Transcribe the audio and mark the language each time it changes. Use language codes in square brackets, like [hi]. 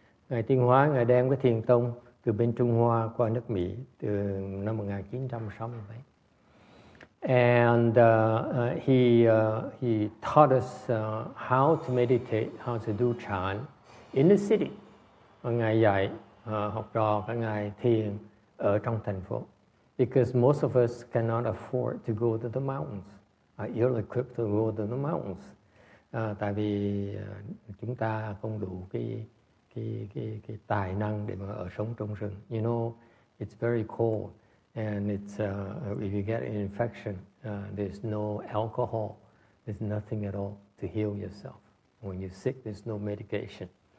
[vi] Ngài Tiến Hóa, ngài đem cái thiền tông từ bên Trung Hoa qua nước Mỹ từ năm 1960. [en] And he taught us how to meditate, how to do Chan in the city. [vi] Và ngài dạy học trò các ngài thiền ở trong thành phố. [en] Because most of us cannot afford to go to the mountains, are ill-equipped to go to the mountains. [vi] Tại vì chúng ta không đủ cái tài năng để mà ở sống trong rừng. [en] You know, it's very cold, and it's if you get an infection, there's no alcohol, there's nothing at all to heal yourself. When you're sick, there's no medication.